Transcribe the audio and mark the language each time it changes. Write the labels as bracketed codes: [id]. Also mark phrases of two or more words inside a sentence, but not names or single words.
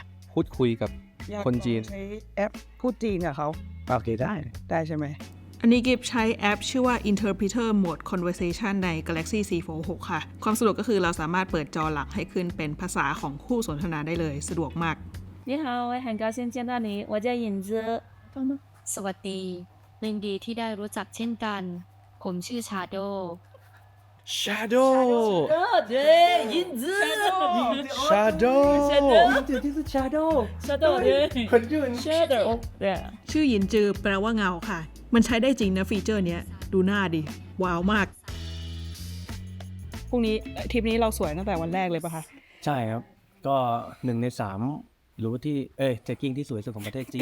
[th] พูดคุยกับคนจีน ใช้แอปพูดจีนกับเขา โอเคได้ ใช่ไหมอันนี้กิฟใช้แอปชื่อว่า Interpreter Mode Conversation ใน Galaxy C46 ค่ะความสะดวกก็คือเราสามารถเปิดจอหลักให้ขึ้นเป็นภาษาของคู่สนทนาได้เลยสะดวกมาก [zh] 你好我很高兴见到你我叫尹子 [th] สวัสดียินดีที่ได้รู้จักเช่นกันผมชื่อชาโด [zh] Shadow 对尹子 Shadow [th] ชื่อหยินจือแปลว่าเงาค่ะมันใช้ได้จริงนะฟีเจอร์เนี้ยดูหน้าดิว้าวมากพรุ่งนี้ทริปนี้เราสวยตั้งแต่วันแรกเลยปะคะ ใช่ครับ ก็1 ใน 3รู้ที่เทคกิ้งที่สวยสุดของประเทศจีน